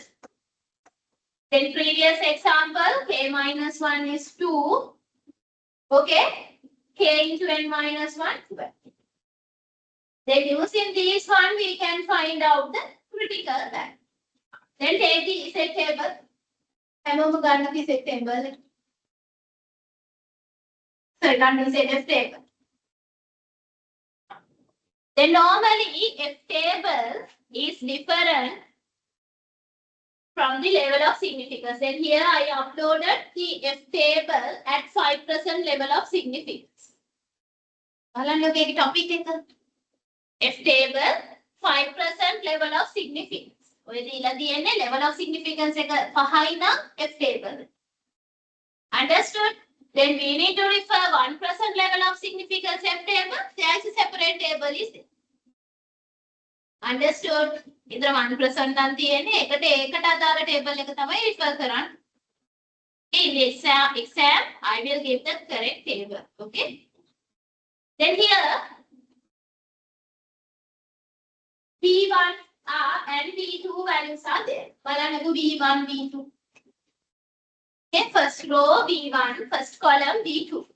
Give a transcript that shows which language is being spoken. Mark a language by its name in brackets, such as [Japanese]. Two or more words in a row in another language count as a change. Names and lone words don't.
[English] Then previous example, K minus 1 is 2. Okay? K into N minus 1, 12. Then using this one, we can find out the critical value. Then take the set table. [Sinhala] හැමෝම ගන්න [English] the set table. So run the F table. Then normally F table is different from the level of significance. Then here I uploaded the F table at 5% level of significance. [Sinhala] බලන්න topic එක. [English] F table 5% level of significance. [Sinhala] ඔය දීලා තියෙන්නේ [English] level of significance [Sinhala] එක 5යි නම් [English] F table. Understood? Then we need to refer 1% level of significance F table. There is a separate table is there. Understood? [Sinhala] ඉතින් 1% නම් තියෙන්නේ ඒකට අදාළ table එක තමයි refer කරන්නේ. [English] In the exam, I will give the correct table. Okay? Then here, V1 and V2 values are there. [Sinhala] බලන්නකෝ V1, V2. [English] Okay, first row V1, first column V2.